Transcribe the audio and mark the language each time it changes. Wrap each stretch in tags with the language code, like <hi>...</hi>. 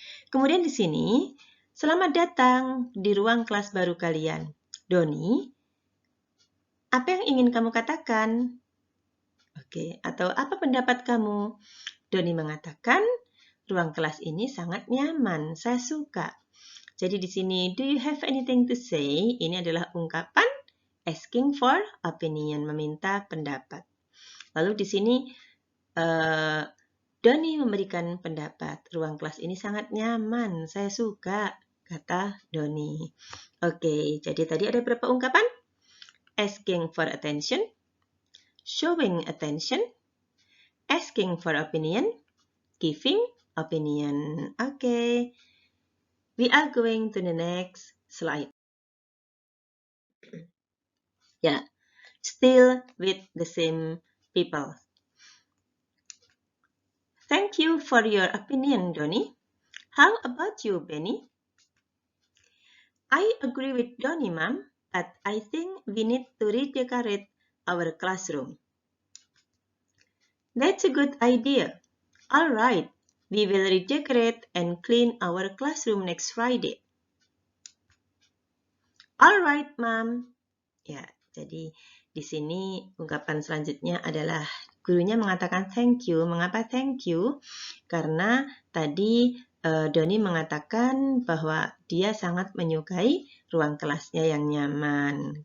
<id>Kemudian di sini, selamat datang di ruang kelas baru kalian. Donnie, apa yang ingin kamu katakan? Oke, atau apa pendapat kamu? Donnie mengatakan, ruang kelas ini sangat nyaman, saya suka. Jadi di sini,</id> <en>do you have anything to say?</en> <id>Ini adalah ungkapan asking for opinion, meminta pendapat. Lalu di sini, Donnie memberikan pendapat. Ruang kelas ini sangat nyaman, saya suka, kata Donnie. Oke, jadi tadi ada berapa ungkapan?</id> <en>Asking for attention, showing attention, asking for opinion, giving opinion. Oke. We are going to the next slide. Yeah, still with the same people. Thank you for your opinion, Donnie. How about you, Benny? I agree with Donnie, Ma'am, but I think we need to redecorate our classroom. That's a good idea. All right, we will redecorate and clean our classroom next Friday. All right, Ma'am.</en> <id>Ya, jadi di sini ungkapan selanjutnya adalah gurunya mengatakan thank you. Mengapa thank you? Karena tadi Donnie mengatakan bahwa dia sangat menyukai ruang kelasnya yang nyaman.</id>